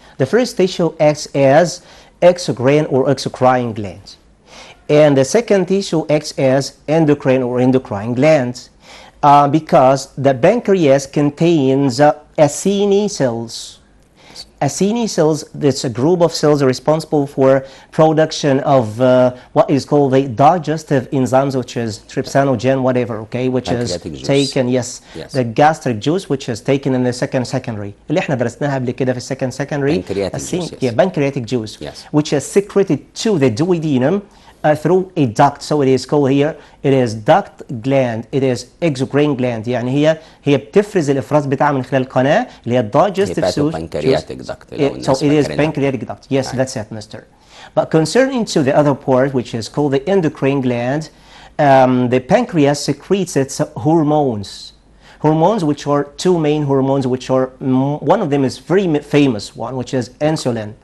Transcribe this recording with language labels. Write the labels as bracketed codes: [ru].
[en] The first tissue acts as exocrine or exocrine gland, and the second tissue acts as endocrine or endocrine glands, because the pancreas contains Acini cells. Acini cells, that's a group of cells responsible for production of what is called the digestive enzymes, which is trypsinogen, whatever, okay, which is taken, yes, the gastric juice, which is taken in the secondary. [ar] اللي احنا درسناها قبل كده في secondary. [en] Pancreatic juice, yes. which is secreted to the duodenum through a duct. So it is called here, it is duct gland, it is exocrine gland. [ar] يعني هي بتفرز الافراز بتاعها من خلال القناه اللي هي [en] digestive juice. Pancreatic duct. So it is pancreatic duct. Yes, right. That's it, mister. But concerning to the other part, which is called the endocrine gland, the pancreas secretes its hormones, which are 2 main hormones, which are one of them is very famous one, which is insulin.